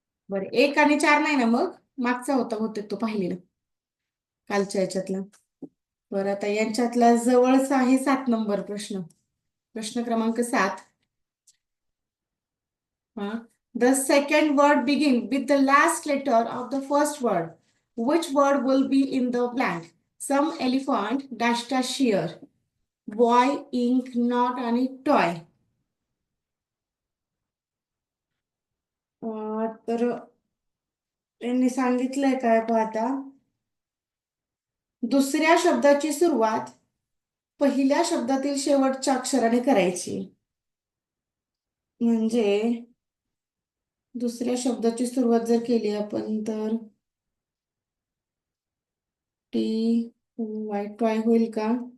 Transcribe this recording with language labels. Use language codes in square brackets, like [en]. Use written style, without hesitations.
[mr] बरं, 1 आणि 4 नाही ना, मग मागचा होता बहुतेक तो पाहिलेला कालच्या याच्यातला. बरं, आता यांच्यातला जवळचा आहे 7 नंबर प्रश्न. प्रश्न क्रमांक 7. [en] The second word begin with the last letter of the first word. Which word will be in the blank? Some elephant dash dash here. Boy, ink, not [mr] आणि [en] toy. [mr] तर त्यांनी सांगितलंय काय पाहता, दुसऱ्या शब्दाची सुरुवात पहिल्या शब्दातील शेवटच्या अक्षराने करायची. म्हणजे दुसऱ्या शब्दाची सुरुवात जर केली आपण तर टी वाय टॉय होईल का?